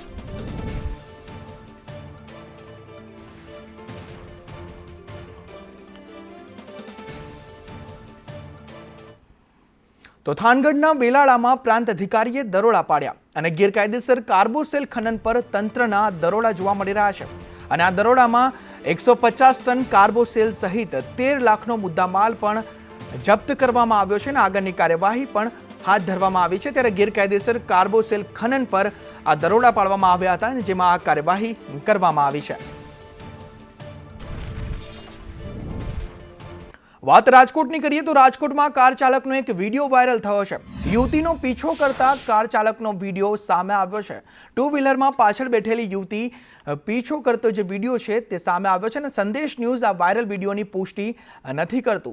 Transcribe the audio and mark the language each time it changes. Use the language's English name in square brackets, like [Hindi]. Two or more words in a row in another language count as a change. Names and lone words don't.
[Gujarati] તો થાનગઢના વેલાળામાં પ્રાંત અધિકારીએ દરોડા પાડ્યા અને ગેરકાયદેસર કાર્બોસેલ ખનન પર તંત્રના દરોડા જોવા મળી રહ્યા છે અને આ દરોડામાં 150 ટન કાર્બોસેલ સહિત 13 લાખનો મુદ્દામાલ પણ જપ્ત કરવામાં આવ્યો છે અને આગળની કાર્યવાહી પણ હાથ ધરવામાં આવી છે। ત્યારે ગેરકાયદેસર કાર્બોસેલ ખનન પર આ દરોડા પાડવામાં આવ્યા હતા અને જેમાં આ કાર્યવાહી કરવામાં આવી છે। વાત રાજકોટની કરીએ તો રાજકોટમાં કાર ચાલકનો એક વિડીયો વાયરલ થયો છે। યુવતીનો પીછો કરતા કાર ચાલકનો વિડીયો સામે આવ્યો છે। ટુ વ્હીલરમાં પાછળ બેઠેલી યુવતી પીછો કરતો જે વિડીયો છે તે સામે આવ્યો છે અને સંદેશ ન્યૂઝ આ વાયરલ વિડીયોની પુષ્ટિ નથી કરતું।